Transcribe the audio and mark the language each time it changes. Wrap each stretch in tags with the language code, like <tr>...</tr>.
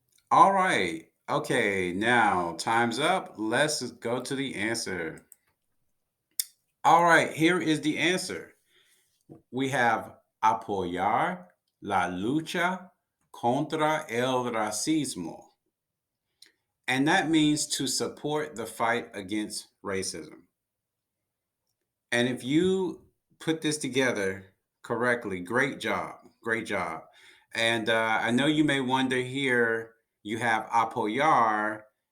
<en>All right. Okay, now time's up. Let's go to the answer. All right, here is the answer. We have</en> <es>apoyar la lucha contra el racismo.</es> <en>And that means to support the fight against racism. And if you put this together correctly, great job. Great job. And I know you may wonder here, you have apoyar.</en>